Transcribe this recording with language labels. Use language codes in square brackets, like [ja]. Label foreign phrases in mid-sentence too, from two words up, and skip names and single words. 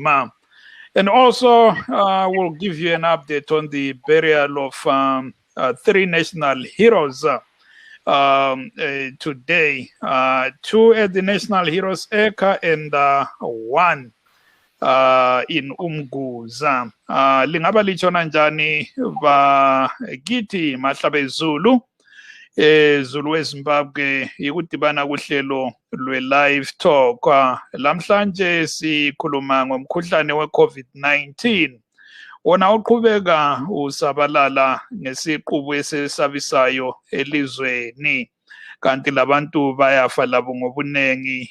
[en] And also, we'll give you an update on the burial of 3 national heroes today. 2 at the National Heroes Eka and 1 in Umguza. [nd] Lingaba lichona njani bakithi Mahlabe Zulu Zulu weZimbabwe ikudibana kuhlelo lwe- [en] live talk. [nd] Lamhlanje sikhuluma ngomkhuhlane we-COVID-19 wona uqhubeka usabalala ngesiqubu esesabisayo elizweni, kanti labantu bayafa labo ngobunengi.